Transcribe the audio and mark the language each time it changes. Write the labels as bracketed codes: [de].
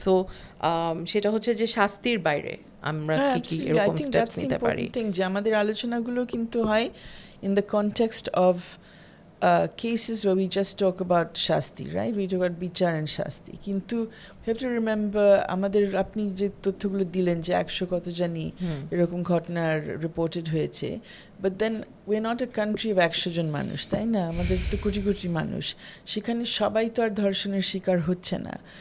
[bn] So সেটা হচ্ছে যে শাস্তির বাইরে আমরা কি এরকম স্টেপস নিতে পারি? যে আমাদের আলোচনাগুলো কিন্তু হয় [en] in the context of cases where we just talk about shasti, right? We talk about বিচার and shasti. [bn] কিন্তু [en] we have to remember, [bn] আমাদের আপনি যে তথ্যগুলো দিলেন যে 100 কত জানি এরকম ঘটনার রিপোর্টেড হয়েছে, [en] but then we're not a country of [bn] 100 জন মানুষ, তাই না? আমাদের তো কোটি কোটি মানুষ, সেখানে সবাই তো আর ধর্ষণের শিকার হচ্ছে না।